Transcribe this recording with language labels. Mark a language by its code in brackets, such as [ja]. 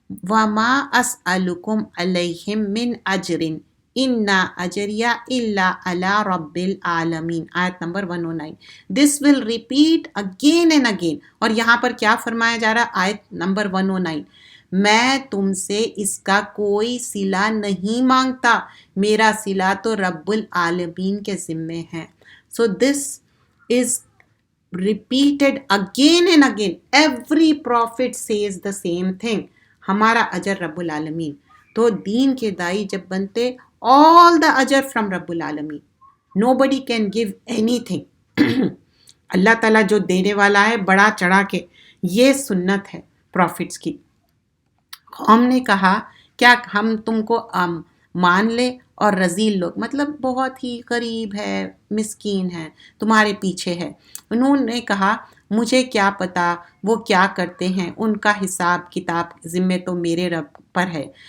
[ar] وما اسألکم علیہ من اجر ان اجریہ الا علی رب العالمین، [ur] آیت number 109۔ [en] this will repeat again and again, [ur] اور یہاں پر کیا فرمایا جا رہا، آیت نمبر 109، میں تم سے اس کا کوئی صلہ نہیں مانگتا، میرا صلہ تو رب العالمین کے ذمے ہے۔ [en] So this is repeated again and again. Every prophet says the same thing. [ur] ہمارا اجر رب العالمین۔ تو دین کے دائی جب بنتے، [en] all the [ur] اجر [en] from [ur] رب العالمین، [en] nobody can give anything۔ [ur] اللہ تعالیٰ جو دینے والا ہے بڑا چڑھا کے، یہ سنت ہے پروفٹس کی۔ قوم نے کہا کیا ہم تم کو مان لے، اور رذیل لوگ مطلب بہت ہی غریب ہے، مسکین ہے، تمہارے پیچھے ہے۔ انہوں نے کہا مجھے کیا پتا وہ کیا کرتے ہیں، ان کا حساب کتاب ذمے تو میرے رب پر ہے،